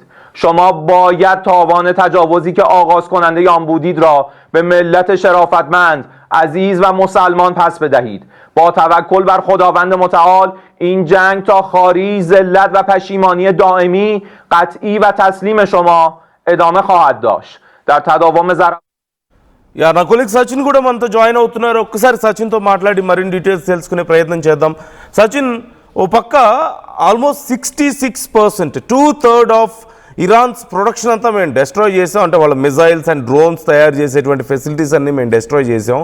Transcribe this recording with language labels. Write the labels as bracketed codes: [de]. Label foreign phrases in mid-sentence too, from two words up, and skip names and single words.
[fa] شما باید تاوان تجاوزی که آغاز کننده آن بودید را به ملت شرافتمند، عزیز و مسلمان پس بدهید. با توکل بر خداوند متعال این جنگ تا خاری، ذلت و پشیمانی دائمی، قطعی و تسلیم شما ادامه خواهد داشت. در تداوم [te] యా నా కొలీగ్ సచిన్ కూడా మనతో జాయిన్ అవుతున్నారు. ఒక్కసారి సచిన్తో మాట్లాడి మరిన్ని డీటెయిల్స్ తెలుసుకునే ప్రయత్నం చేద్దాం. సచిన్, ఓ పక్క ఆల్మోస్ట్ 66%, [en] 2/3 of Iran's production [te] అంతా మేము డెస్ట్రాయ్ చేసాం. అంటే వాళ్ళ [en] missiles and drones [te] తయారు చేసేటువంటి ఫెసిలిటీస్ అన్నీ మేము డెస్ట్రాయ్ చేసాం.